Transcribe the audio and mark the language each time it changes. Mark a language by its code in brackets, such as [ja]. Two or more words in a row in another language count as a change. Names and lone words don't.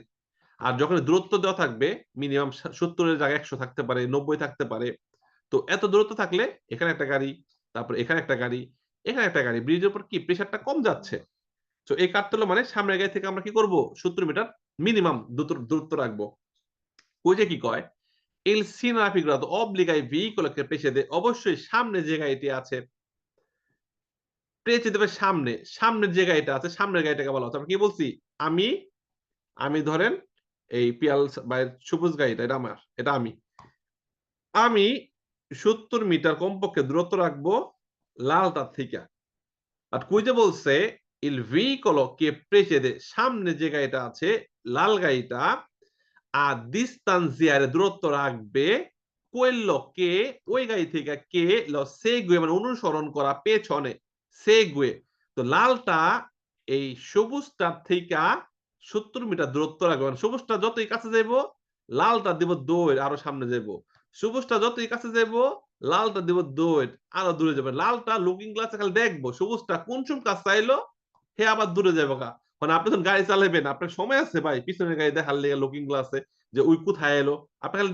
[bn] আর যখন দূরত্ব দেওয়া থাকবে, মিনিমাম ৭০ এর জায়গায় ১০০ থাকতে পারে, ৯০ থাকতে পারে। তো এত দূরত্ব থাকলে এখানে একটা গাড়ি, তারপর এখানে একটা গাড়ি, এখানে একটা গাড়ি, ব্রিজের উপর কি প্রেশারটা কম যাচ্ছে। তো এই কাঠতলা মানে সামনের গাড়ি থেকে আমরা কি করব? ৭০ মিটার মিনিমাম দূরত্ব রাখবো। ওই যে কি কয়? [it] Il cinegrafo obbliga i veicoli che precede, [bn] অবশ্যই সামনে যে গাড়িটি আছে, precede দেবে সামনে, সামনের যে গাড়িটা আছে, সামনের গাড়িটাকে বলা হচ্ছে। আমরা কি বলছি? আমি, আমি ধরেন এই পিয়াল বা সবুজ গাড়িটা, এটা আমার, এটা আমি। আমি ৭০ মিটার কমপক্ষে দূরত্ব রাখবো লালটার থিকা। আর কুইজে বলছে [it] il veicolo che precede, [bn] সামনে যে গাড়িটা আছে, লাল গাড়িটা, [it] a distanziare [bn] দূরত্ব রাখবে [it] quello che [bn] ওই গাড়ি থেকে কে [it] lo segue [bn] মানে অনুসরণ করা পেছনে segue তো লালটা এই সবুজটার থেকে 70 মিটার দূরত্ব রাখবে মানে সবুজটা যতই কাছে যাইব লালটা দিব দৌড় আরো সামনে যাইব সবুজটা যতই কাছে যাইব লালটা দিব দৌড় আরো দূরে যাবে লালটা লুকিং গ্লাসে খালি দেখবো সবুজটা কোন সময় কাছে চাইলো হে আবার দূরে যাবো গা মানে আপনি যখন গাড়ি চালাবেন আপনার সময় আছে ভাই পিছনের গাড়ি দেখার লেগে লুকিং গ্লাসে যে ওই কোথায় এলো আপনি খালি